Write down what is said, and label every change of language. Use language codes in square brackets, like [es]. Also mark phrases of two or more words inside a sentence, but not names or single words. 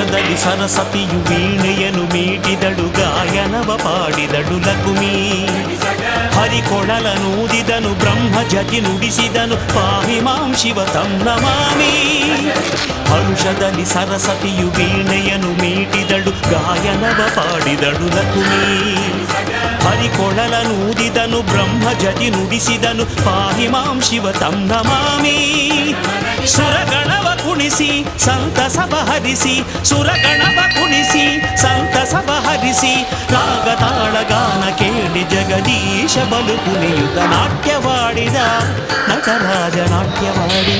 [kn] ಹರುಷದಲ್ಲಿ ಸರಸ್ವತಿಯು ವೀಣೆಯನ್ನು ಮೀಟಿದಳು, ಗಾಯನವ ಪಾಡಿದಳು ಲಕುಮಿ. ಹರಿಕೊಳಲನೂದಿದನು, ಬ್ರಹ್ಮಜತಿ ನುಡಿಸಿದನು, [sa] ಪಾಹಿ ಮಾಂ ಶಿವ ತಂ ನಮಾಮಿ. [kn] ಹರುಷದಲ್ಲಿ ಸರಸ್ವತಿಯು ವೀಣೆಯನ್ನು ಮೀಟಿದಳು, ಗಾಯನವ ಪಾಡಿದಳು ಲಕುಮಿ. ಹರಿಕೊಳಲನೂದಿದನು, ಬ್ರಹ್ಮಜತಿ ನುಡಿಸಿದನು, [sa] ಪಾಹಿ ಮಾಂ ಶಿವ ತಂ ನಮಾಮಿ. [kn] ಸುರಗಣವ ಕುಣಿಸಿ ಸಂತಸವ ಹರಿಸಿ, ಸುರಗಣವ ಕುಣಿಸಿ ಸಂತಸವ ಹರಿಸಿ, ರಾಗ ತಾಳ ಗಾನ ಕೇಳಿ ಜಗದೀಶ ಬಲು ಕುಣಿಯುತ ನಾಟ್ಯವಾಡಿದ ನಟರಾಜ ನಾಟ್ಯವಾಡಿದ.